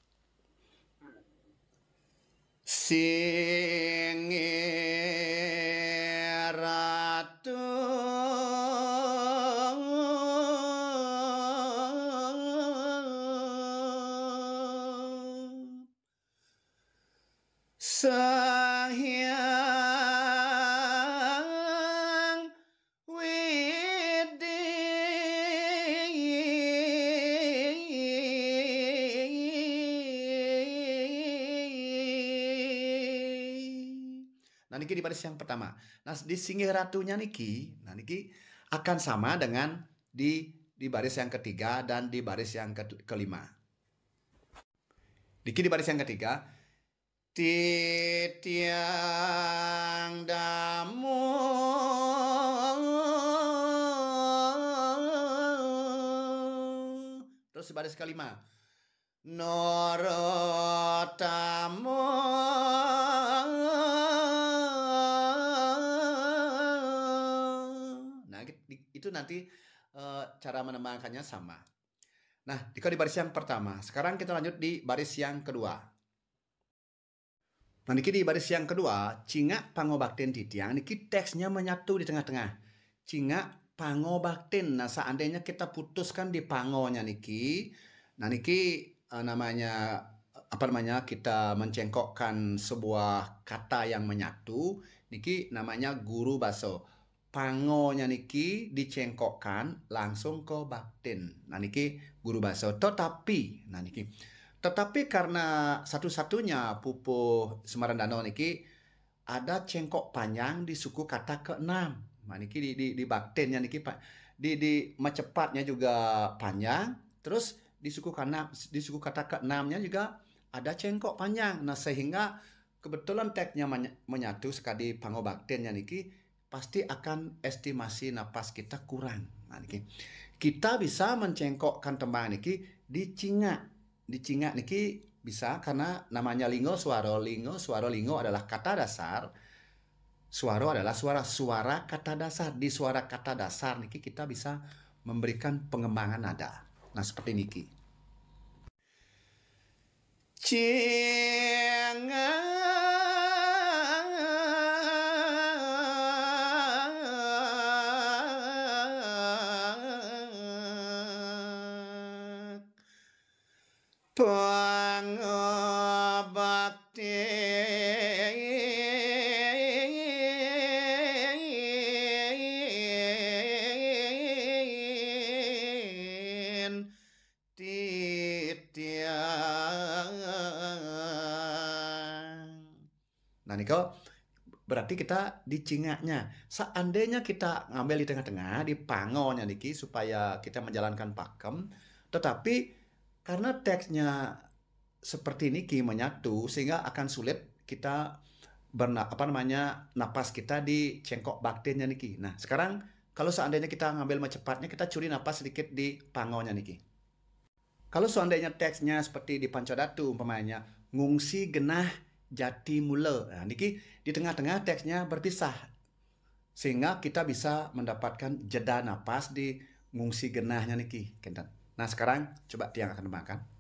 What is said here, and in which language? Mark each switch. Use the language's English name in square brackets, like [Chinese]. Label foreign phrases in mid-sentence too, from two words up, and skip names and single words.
[Balinese] Singgih Ratu Sangyang Widi. [Indonesian] Nah, niki di baris yang pertama. Nah, di Singgih Ratunya niki, nah niki akan sama dengan di baris yang ketiga dan di baris yang kelima. Niki di baris yang ketiga, [Balinese] titiang damuh. [Indonesian] Terus di baris kelima, norotamo. Nah, itu nanti cara menembangkannya sama. Nah, di baris yang pertama. Sekarang kita lanjut di baris yang kedua. Nah, niki di baris yang kedua, [Balinese] cingak pangobakten titiang, [Indonesian] niki teksnya menyatu di tengah-tengah. [Balinese] Cingak pangobakten. [Indonesian] Nah, seandainya kita putuskan di pangonya niki, nah niki namanya apa namanya kita mencengkokkan sebuah kata yang menyatu, niki namanya guru baso. Pangonya niki dicengkokkan langsung ke bakten. Nah, niki guru baso. Tetapi karena satu-satunya pupuh Semarang Danau niki ada cengkok panjang di suku kata keenam. Nah, niki di baktennya niki Pak. Di macepatnya juga panjang, terus di suku kata keenamnya juga ada cengkok panjang. Nah, sehingga kebetulan teksnya menyatu sekali pangobaktennya niki pasti akan estimasi napas kita kurang. Nah, niki kita bisa mencengkokkan tembang niki di cingak. Di cingak niki bisa karena namanya lingo suaro. Suaro lingo adalah kata dasar. Suaro adalah suara kata dasar. Di suara kata dasar niki kita bisa memberikan pengembangan nada. Nah, seperti niki. [Balinese] Cengak pangobakten titiang. [Indonesian] Nah, niko berarti kita di cingaknya. Seandainya kita ngambil di tengah-tengah, di pangonya niki supaya kita menjalankan pakem, tetapi karena teksnya seperti niki menyatu sehingga akan sulit kita apa namanya napas kita di cengkok baktennya niki. Nah, sekarang kalau seandainya kita ngambil cepatnya, kita curi napas sedikit di pangonya niki. Kalau seandainya teksnya seperti di Pancadatu umpamanya [Balinese] ngungsi genah jati mula. [Indonesian] Nah, niki di tengah-tengah teksnya berpisah sehingga kita bisa mendapatkan jeda napas di ngungsi genahnya niki. Nah, sekarang coba tiang akan tembangkan.